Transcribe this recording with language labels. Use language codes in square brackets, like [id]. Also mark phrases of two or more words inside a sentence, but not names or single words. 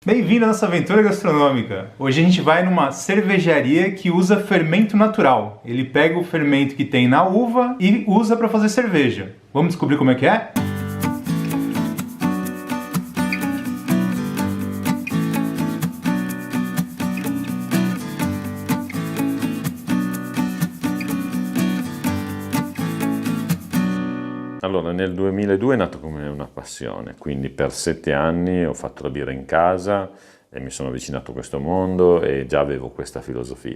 [pt] Bem-vindo à nossa aventura gastronômica. Hoje a gente vai numa cervejaria que usa fermento natural. Ele pega o fermento que tem na uva e usa para fazer cerveja. Vamos descobrir como é que é? [it] Allora, nel 2002 è nato come una passione, quindi per 7 anni ho fatto la birra in casa e mi sono avvicinato a questo mondo e già avevo questa filosofia.